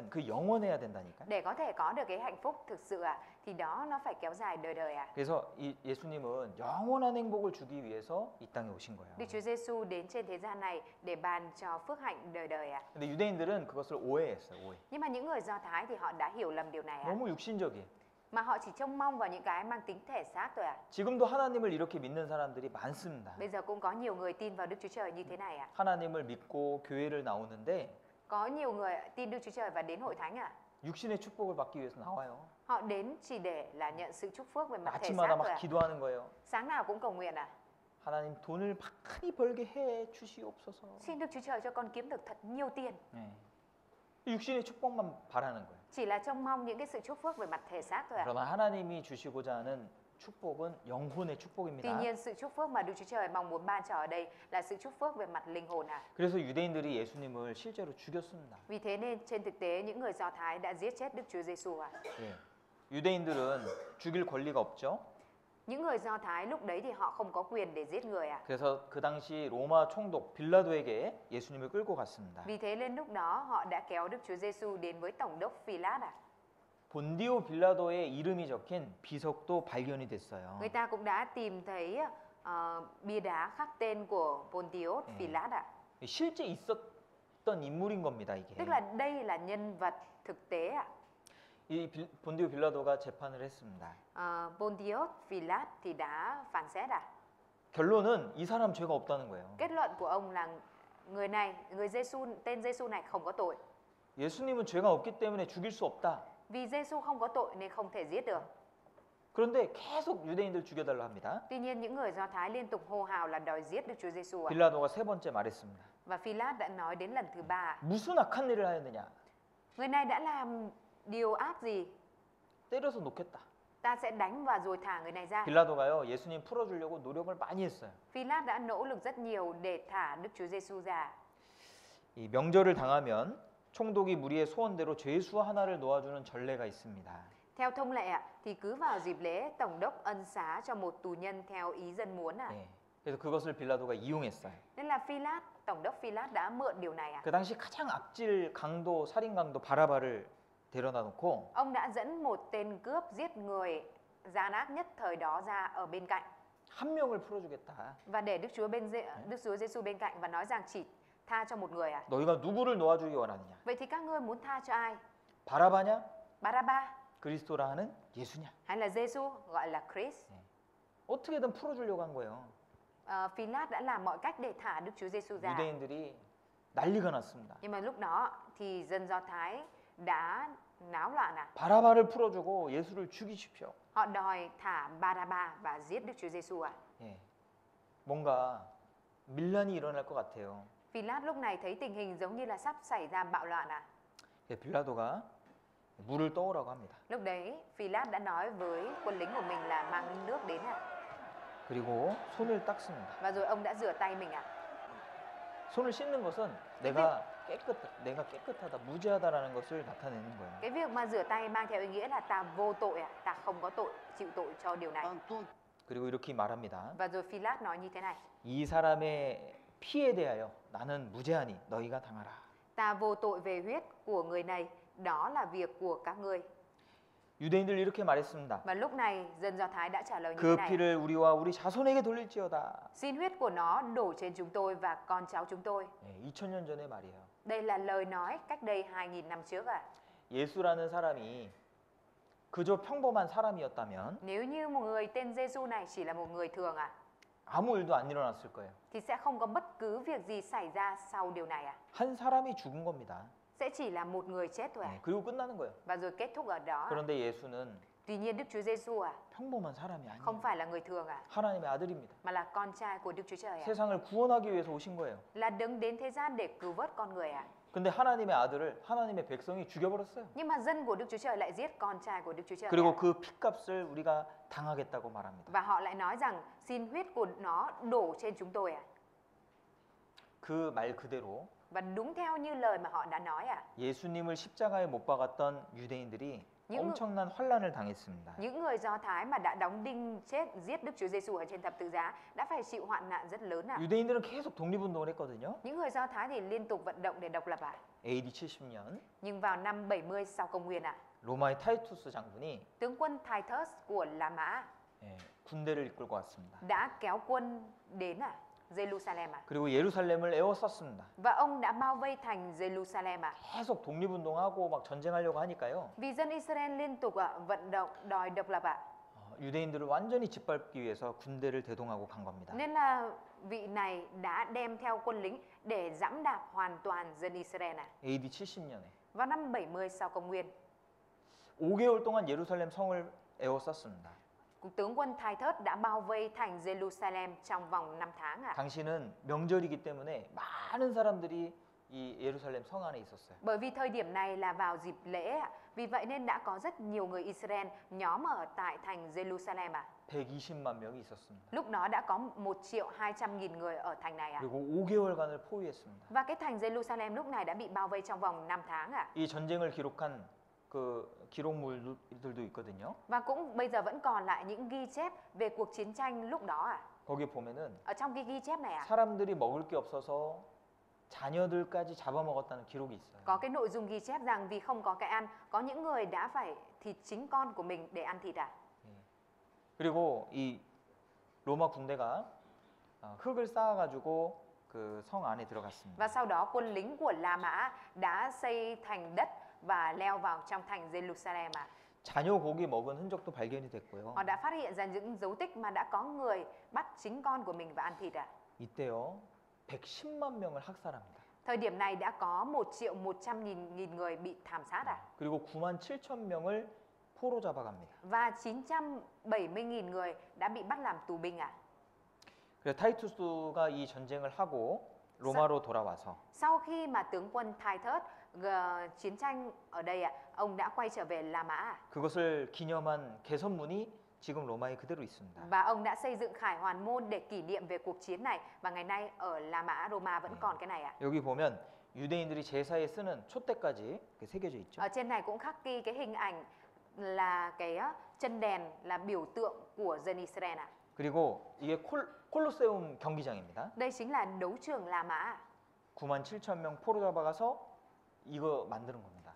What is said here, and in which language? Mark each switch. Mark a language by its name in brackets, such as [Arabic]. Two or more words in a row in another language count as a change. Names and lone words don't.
[Vietnamese] Để có thể có được cái hạnh phúc thực sự ạ, thì đó nó phải kéo dài đời đời ạ. [Korean] 그래서 이 예수님은 영원한 행복을 주기 위해서 이 땅에 오신 거예요. [Vietnamese] Đức Chúa Giêsu đến trên thế gian này để ban cho phước hạnh đời đời ạ. [Korean] 근데 유대인들은 그것을 오해했어요. 오해. [Vietnamese] Nhưng mà những người Do Thái thì họ đã hiểu lầm điều này ạ. [Korean] 너무 육신적이에요. [Vietnamese] Mà họ chỉ trông mong vào những cái mang tính thể xác thôi ạ. [Korean] 지금도 하나님을 이렇게 믿는 사람들이 많습니다. [Vietnamese] Bây giờ cũng có nhiều người tin vào Đức Chúa Trời như thế này ạ. [Korean] 하나님을 믿고 교회를 나오는데 [Vietnamese] Có nhiều người tin Đức Chúa Trời và đến hội thánh ạ. [Korean] 육신의 축복을 받기 위해서 나와요. [Vietnamese] Họ đến chỉ để là nhận sự chúc phước về mặt thể [Korean] 아침마다 [Vietnamese] xác [Korean] 막 [Vietnamese] thôi ạ. [Korean] 기도하는 거예요. [Vietnamese] Sáng nào cũng cầu nguyện ạ. [Korean] 하나님 돈을 많이 벌게 해 주시옵소서. [Vietnamese] Xin Đức Chúa Trời cho con kiếm được thật nhiều tiền. [Korean] 네. 육신의 축복만 바라는 거예요. [Vietnamese] Chỉ là trông mong những cái sự chúc phước về mặt thể xác thôi ạ. [Korean] 그러나 하나님이 주시고자 하는 축복은 영혼의 [Vietnamese] Tuy [Korean] 축복입니다. [Vietnamese] nhiên sự chúc phước mà Đức Chúa Trời mong muốn ban cho ở đây là sự chúc phước về mặt linh hồn ạ. [Korean] 그래서 유대인들이 예수님을 실제로 죽였습니다. [Vietnamese] Vì thế nên trên thực tế những người Do Thái đã giết chết Đức Chúa Giêsu ạ. [Korean] 예. 유대인들은 죽일 권리가 없죠. [Vietnamese] Những người Do Thái lúc đấy thì họ không có quyền để giết người ạ. [Korean] 그래서 그 당시 로마 총독 빌라도에게 예수님을 끌고 갔습니다. [Vietnamese] Vì thế nên lúc đó họ đã kéo Đức Chúa Giêsu đến với tổng đốc Phi-lát ạ. [Korean] 본디오 빌라도의 이름이 적힌 비석도 발견이 됐어요. [Vietnamese] Người ta cũng đã tìm thấy bia đá khắc tên của Pontius Phi-lát ạ. [Korean] 실제 있었던 인물인 겁니다, 이게. [Vietnamese] Tức là đây là nhân vật thực tế ạ. [Korean] 이 본디오 빌라도가 재판을 했습니다. [Vietnamese] Pontius Phi-lát thì đã phán xét ạ. [Korean] 결론은 이 사람 죄가 없다는 거예요. [Vietnamese] Kết luận của ông là người này, người Giêsu, tên Giêsu này không có tội. [Korean] 예수님은 죄가 없기 때문에 죽일 수 없다. [Vietnamese] Vì Giêsu không có tội nên không thể giết được. [Korean] 그런데 계속 유대인들 죽여달라 합니다. [Vietnamese] Tuy nhiên những người Do Thái liên tục hô hào là đòi giết Đức Chúa Giêsu ạ. [Korean] 빌라도가 세 번째 말했습니다. [Vietnamese] Và Phi-lát đã nói đến lần thứ ba. [Korean] 무슨 악한 일을 하였느냐? [Vietnamese] Người này đã làm điều ác gì? [Korean] 때려서 놓겠다. [Vietnamese] Ta sẽ đánh và rồi thả người này ra. [Korean] 빌라도가요, 예수님 풀어주려고 노력을 많이 했어요. [Vietnamese] Phi-lát đã nỗ lực rất nhiều để thả Đức Chúa Giêsu ra. [Korean] 이 명절을 당하면 총독이 무리의 소원대로 죄수 하나를 놓아주는 전례가 있습니다. [Vietnamese] Theo thông lệ ạ, thì cứ vào dịp lễ tổng đốc ân xá cho một tù nhân theo ý dân muốn ạ. [Korean] 네. 그래서 그것을 빌라도가 이용했어요. [Vietnamese] Nên là Phi-lát, tổng đốc Phi-lát đã mượn điều này ạ. [Korean] 그 당시 가장 악질 강도 살인 강도 바라바를 데려다 놓고 [Vietnamese] Ông đã dẫn một tên cướp giết người gian ác nhất thời đó ra ở bên cạnh [Korean] 한 명을 풀어주겠다. [Vietnamese] và để Đức Chúa Giêsu bên cạnh và nói rằng chỉ tha cho một người ạ. [Korean] 너희가 누구를 놓아주기 원하느냐? [Vietnamese] Vậy thì các ngươi muốn tha cho ai? [Korean] 바라바냐? [Vietnamese] Baraba [Korean] 그리스도라 하는 예수냐? [Vietnamese] hay là Giêsu gọi là Christ? [Korean] 어떻게든 풀어주려고 한 거예요. [Vietnamese] Phi-lát đã làm mọi cách để thả Đức Chúa Giêsu ra. [Korean] 유대인들이 난리가 났습니다. [Vietnamese] Nhưng mà lúc đó thì dân Do Thái đã náo loạn ạ. [Korean] 바라바를 풀어주고 예수를 죽이십시오. [Vietnamese] Họ đòi thả Baraba và giết Đức Chúa Giêsu ạ. [Korean] 예. 뭔가 밀란이 일어날 것 같아요. [Vietnamese] Phi-lát lúc này thấy tình hình giống như là sắp xảy ra bạo loạn ạ. [Korean] 예, 빌라도가 물을 떠오라고 합니다. [Vietnamese] Lúc đấy Phi-lát đã nói với quân lính của mình là mang nước đến ạ. [Korean] 그리고 손을 닦습니다. [Vietnamese] Và rồi ông đã rửa tay mình ạ. [Korean] 손을 씻는 것은 내가 깨끗하다, 무죄하다라는 것을 나타내는 거예요. [Vietnamese] Cái việc mà rửa tay mang theo ý nghĩa là ta vô tội ạ, ta không có tội, chịu tội cho điều này. [Korean] 그리고 이렇게 말합니다. [Vietnamese] Và rồi Phi-lát nói như thế này: [Korean] 이 사람의 피에 대하여 나는 무죄하니 너희가 당하라. [Vietnamese] ta vô tội về huyết của người này, đó là việc của các ngươi. [Korean] 유대인들 이렇게 말했습니다. [Vietnamese] Và lúc này dân Do Thái đã trả lời như [Korean] 그 [Vietnamese] thế này: [Korean] 피를 우리와 우리 자손에게 돌릴지어다. [Vietnamese] xin huyết của nó đổ trên chúng tôi và con cháu chúng tôi. [Korean] 네, 2000년 전의 말이에요. [Vietnamese] Đây là lời nói cách đây 2000 năm trước ạ. [Korean] 예수라는 사람이 그저 평범한 사람이었다면 [Vietnamese] Nếu như một người tên Giêsu này chỉ là một người thường ạ, [Korean] 아무 일도 안 일어났을 거예요. [Vietnamese] thì sẽ không có bất cứ việc gì xảy ra sau điều này ạ. [Korean] 한 사람이 죽은 겁니다. [Vietnamese] Sẽ chỉ là một người chết thôi ạ. [Korean] 네, 그리고 끝나는 거예요. [Vietnamese] Và rồi kết thúc ở đó. [Korean] 그런데 예수는 [Vietnamese] Tuy nhiên Đức Chúa Giêsu [Korean] 평범한 사람이 [Vietnamese] không [Korean] 아니에요. [Vietnamese] phải là người thường [Korean] 하나님의 아들입니다. [Vietnamese] mà là con trai của Đức Chúa Trời [Korean] 세상을 구원하기 위해서 오신 거예요. [Vietnamese] là đứng đến thế gian để cứu vớt con người [Korean] 근데 하나님의 아들을 하나님의 백성이 죽여버렸어요. [Vietnamese] Nhưng mà dân của Đức Chúa Trời lại giết con trai của Đức Chúa Trời [Korean] 그리고 그 피값을 우리가 당하겠다고 말합니다. [Vietnamese] và họ lại nói rằng xin huyết của nó đổ trên chúng tôi [Korean] 그 말 그대로 [Vietnamese] Và đúng theo như lời mà họ đã nói [Korean] 예수님을 십자가에 못 박았던 유대인들이 [Vietnamese] những [Korean] 엄청난 환란을 당했습니다. [Vietnamese] những người Do Thái mà đã đóng đinh giết Đức Chúa Giêsu ở trên thập tự giá đã phải chịu hoạn nạn rất lớn [Korean] 유대인들은 계속 독립운동을 했거든요. [Vietnamese] Những người Do Thái thì liên tục vận động để độc lập [Korean] AD 70년 [Vietnamese] Nhưng vào năm 70 sau công nguyên [Korean] 로마의 타이투스 장군이 [Vietnamese] Tướng quân Titus của La Mã [Korean] 예, 군대를 이끌고 왔습니다. [Vietnamese] đã kéo quân đến Jerusalem [Korean] 그리고 예루살렘을 에워쌌습니다. [Vietnamese] và ông đã bao vây thành Jerusalem [Korean] 계속 독립운동하고 막 전쟁하려고 하니까요. [Vietnamese] Vì dân Israel liên tục vận động đòi độc lập [Korean] 유대인들을 완전히 짓밟기 위해서 군대를 대동하고 간 겁니다. [Vietnamese] Nên là vị này đã đem theo quân lính để giẫm đạp hoàn toàn dân Israel [Korean] AD 70년에 [Vietnamese] vào năm 70 sau công nguyên. [Korean] 5개월 동안 예루살렘 성을 에워쌌습니다. [Vietnamese] Tướng quân Titus đã bao vây thành Jerusalem trong vòng 5 tháng [Korean] 당시는 명절이기 때문에 많은 사람들이 이 예루살렘 성 안에 있었어요. [Vietnamese] Bởi vì thời điểm này là vào dịp lễ Vì vậy nên đã có rất nhiều người Israel nhóm ở tại thành Jerusalem [Korean] 120만 명이 있었습니다. [Vietnamese] Lúc đó đã có 1.200.000 người ở thành này [Korean] 그리고 5개월간을 포위했습니다. [Vietnamese] Và cái thành Jerusalem lúc này đã bị bao vây trong vòng 5 tháng [Korean] 이 전쟁을 기록한 그 기록물들도 있거든요. [Vietnamese] Và cũng bây giờ vẫn còn lại những ghi chép về cuộc chiến tranh lúc đó [Korean] 거기 보면은 [Vietnamese] Ở trong cái ghi chép này [Korean] 사람들이 먹을 게 없어서 자녀들까지 잡아먹었다는 기록이 있어요. [Vietnamese] có cái nội dung ghi chép rằng vì không có cái ăn, có những người đã phải thịt chính con của mình để ăn thịt [Korean] 그리고 이 로마 군대가 흙을 쌓아가지고 그 성 안에 들어갔습니다. [Vietnamese] Và sau đó quân lính của La Mã đã xây thành đất và leo vào trong thành Jerusalem [Korean] 자녀 고기 먹은 흔적도 발견이 됐고요. [Vietnamese] Họ đã phát hiện ra những dấu tích mà đã có người bắt chính con của mình và ăn thịt [Korean] 이때요 110만 명을 학살합니다. [Vietnamese] Thời điểm này đã có 1.100.000 người bị thảm sát [Korean] 그리고 9만 7천 명을 포로 잡아갑니다. [Vietnamese] Và 970.000 người đã bị bắt làm tù binh [Korean] 그래서 타이투스가 이 전쟁을 하고 로마로 돌아와서 [Vietnamese] Sau khi mà tướng quân Titus chiến tranh ở đây ông đã quay trở về La Mã [Korean] 그것을 기념한 개선문이 지금 로마에 그대로 있습니다. [Vietnamese] và ông đã xây dựng Khải Hoàn Môn để kỷ niệm về cuộc chiến này và ngày nay ở La Mã Roma vẫn còn cái này [Korean] 여기 보면 유대인들이 제사에 쓰는 촛대까지 새겨져 있죠. [Vietnamese] Ở trên này cũng khắc ghi cái hình ảnh là cái chân đèn là biểu tượng của dân Israel [Korean] 그리고 이게 콜로세움 경기장입니다. [Vietnamese] Đây chính là đấu trường La Mã [Korean] 9만 7천 명 포로 잡아가서 이거 만드는 겁니다.